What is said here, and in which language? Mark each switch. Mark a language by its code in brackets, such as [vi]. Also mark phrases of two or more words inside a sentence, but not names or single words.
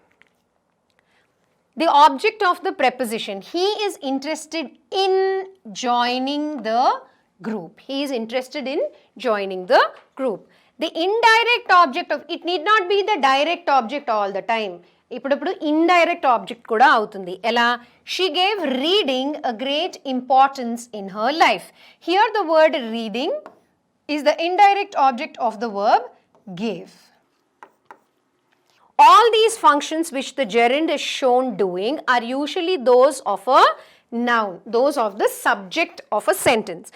[en] The object of the preposition, he is interested in joining the group. He is interested in joining the group. The indirect object of it need not be the direct object all the time. [te] ఇప్పుడు [en] indirect object [te] కూడా అవుతుంది. ఎలా? [en] She gave reading a great importance in her life. Here the word reading is the indirect object of the verb gave. All these functions which the gerund is shown doing are usually those of a noun, those of the subject of a sentence.